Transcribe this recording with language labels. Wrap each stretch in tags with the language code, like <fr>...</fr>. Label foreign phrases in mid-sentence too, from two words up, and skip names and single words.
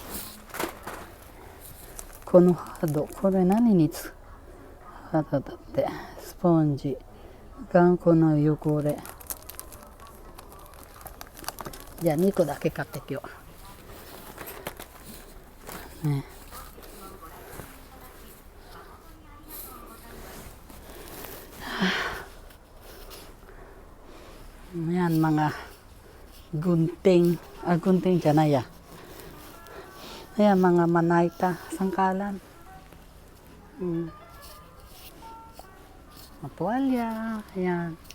<ja>このハード、これ何にハードだって。スポンジ、頑固の汚れ。じゃあ2個だけ買ってきよう。</ja> <tl>ね。Yan mga gunting. Gunting dyan na ya. Ayan mga manayta, sangkalan. Matuwalya. Ayan.</tl>